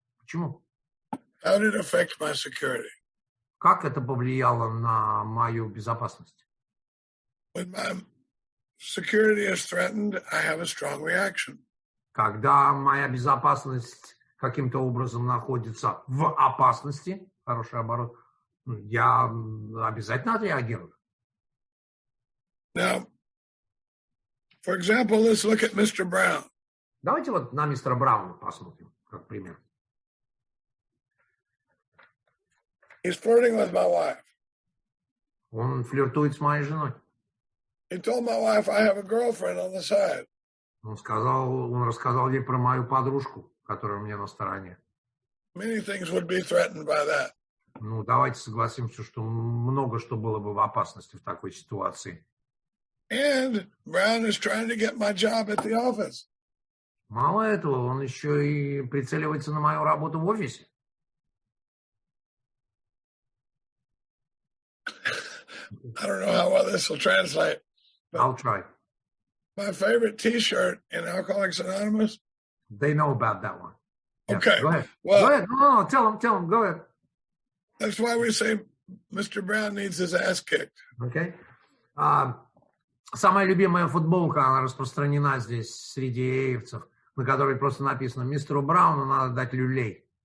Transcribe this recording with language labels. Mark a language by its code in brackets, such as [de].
[ru] Почему? [en] How did it affect my security? [ru] Как это повлияло на мою безопасность? [en] When my security is threatened, I have a strong reaction. [ru] Когда моя безопасность каким-то образом находится в опасности, хороший оборот, я обязательно отреагирую. [en] Now, for example, let's look at Mr. Brown. [ru] Давайте вот на мистера Брауна посмотрим, как пример. [en] He's flirting with my wife. [ru] Он флиртует с моей женой. [en] He told my wife I have a girlfriend on the side. [ru] Он рассказал ей про мою подружку, которая у меня на стороне. [en] Many things would be threatened by that. [ru] Ну, давайте согласимся, что много что было бы в опасности в такой ситуации. [en] And Brown is trying to get my job at the office. [ru] Мало этого, он еще и прицеливается на мою работу в офисе. [en] I don't know how well this will translate. I'll try. My favorite T-shirt in Alcoholics Anonymous. They know about that one. Yes, Okay. Go ahead. Well, Go ahead. No, tell them. Go ahead. That's why we say Mr. Brown needs his ass kicked. Okay. [ru] Самая любимая футболка, она распространена здесь среди эевцев, на которой просто написано: мистеру Брауну надо дать люлей.